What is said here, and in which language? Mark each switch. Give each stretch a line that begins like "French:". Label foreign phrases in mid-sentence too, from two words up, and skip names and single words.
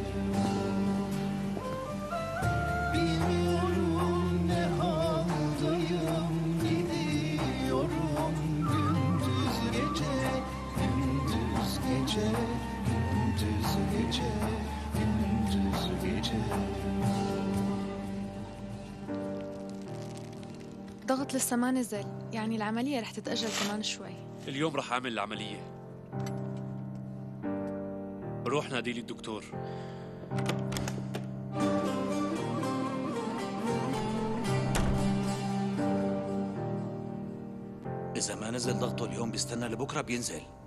Turkish: Bilmiyorum ne haldayım, gidiyorum gündüz gece, gündüz gece, gündüz gece, gündüz gece.
Arabic: ضغط لسه ما نزل، يعني العملية رح تتأجل كمان شوي. اليوم رح أعمل العملية. روح نادي لي الدكتور. إذا ما نزل ضغطه اليوم بيستنى لبكرة بينزل.